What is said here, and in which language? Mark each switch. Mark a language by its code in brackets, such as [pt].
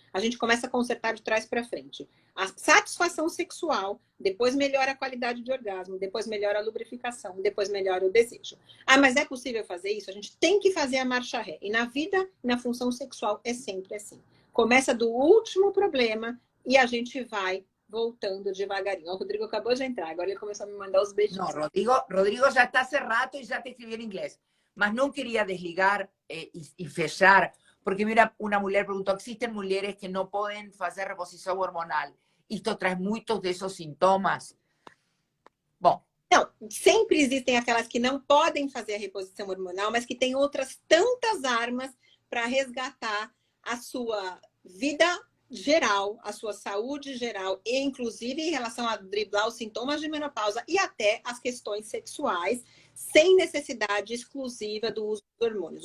[pt] A gente começa a consertar de trás para frente. A satisfação sexual, depois melhora a qualidade de orgasmo, depois melhora a lubrificação, depois melhora o desejo. Ah, mas é possível fazer isso? A gente tem que fazer a marcha ré. E na vida, na função sexual, é sempre assim. Começa do último problema e a gente vai voltando devagarinho. O Rodrigo acabou de entrar, agora ele começou a me mandar os beijinhos. [es] No, Rodrigo ya está hace rato y ya te escribí en inglés. Mas no quería desligar y fechar, porque mira, una mujer preguntó, ¿existen mujeres que no pueden hacer reposición hormonal? Esto trae muchos de esos sintomas. [pt] Bom. Não, sempre existem aquelas que não podem fazer a reposição hormonal, mas que têm outras tantas armas para resgatar a sua vida geral, a sua saúde geral, e inclusive em relação a driblar os sintomas de menopausa e até as questões sexuais, sem necessidade exclusiva do uso dos hormônios.